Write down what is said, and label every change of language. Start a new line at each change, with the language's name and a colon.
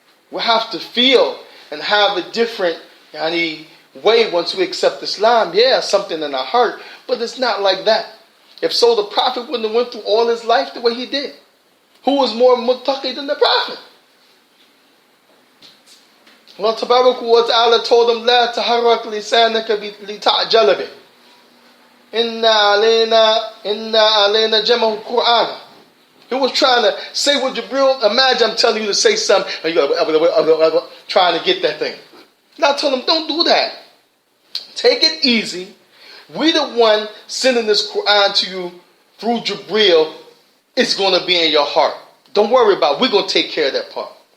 English: We have to feel and have a different way once we accept Islam. Yeah, something in our heart, but it's not like that. If so, the Prophet wouldn't have went through all his life the way he did. Who was more muttaqi than the Prophet?
Arabic: Allah Tabaraka wa Ta'ala told him, لا تحرك لسانك لتعجل به إن علينا جمع القرآن.
English: He was trying to say what Jibril, imagine I'm telling you to say something, and you're trying to get that thing. And I told him, don't do that. Take it easy. We the one sending this Quran to you through Jibril. It's going to be in your heart. Don't worry about it. We're going to take care of that part.